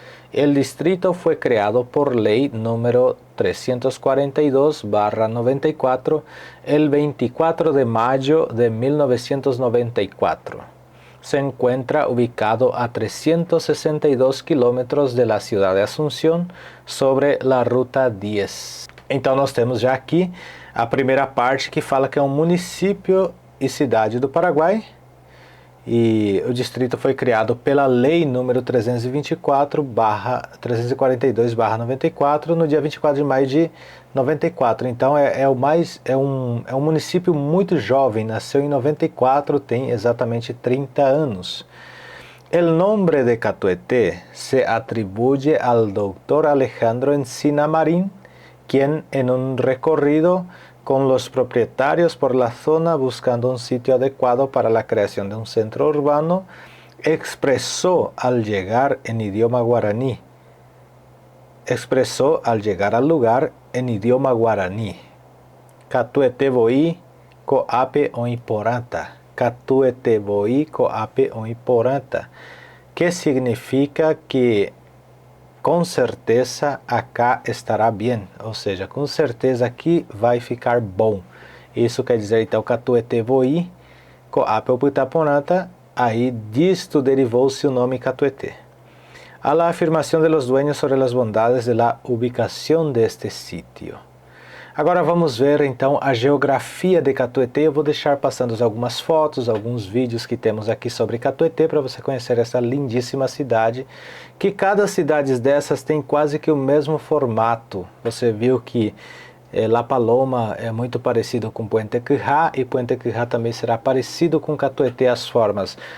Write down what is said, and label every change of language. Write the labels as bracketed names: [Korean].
[Spanish] El distrito fue creado por ley número 342/94 el 24 de mayo de 1994. Se encuentra ubicado a 362 kilómetros de la ciudad de Asunción sobre la Ruta 10. [Portuguese] Então nós temos já aqui a primeira parte que fala que é um município e cidade do Paraguai. E o distrito foi criado pela lei número 342/94 no dia 24 de maio de 94. Então é um município muito jovem, nasceu em 94, tem exatamente 30 anos. [Spanish] El nombre de Catuete se atribuye al doctor Alejandro Encina Marín, quien en un recorrido con los propietarios por la zona buscando un sitio adecuado para la creación de un centro urbano, expresó al llegar al lugar en idioma guaraní. [Guarani] Catuete voy coape oiporanta. Catuete voy coape oiporanta. [Portuguese] Que significa que com certeza acá estará bem, ou seja, com certeza aqui vai ficar bom. Isso quer dizer então [Guarani] Catuete voy coape oiporanta, [Portuguese] aí disto derivou-se o nome Catuete. [Spanish] A la afirmação de los dueños sobre las bondades de la ubicación de este sitio. [Portuguese] Agora vamos ver então a geografia de Catuete. Eu vou deixar passando algumas fotos, alguns vídeos que temos aqui sobre Catuete para você conhecer essa lindíssima cidade, que cada cidade dessas tem quase que o mesmo formato. Você viu que La Paloma é muito parecido com Puente Quijá e Puente Quijá também será parecido com Catuete as formas.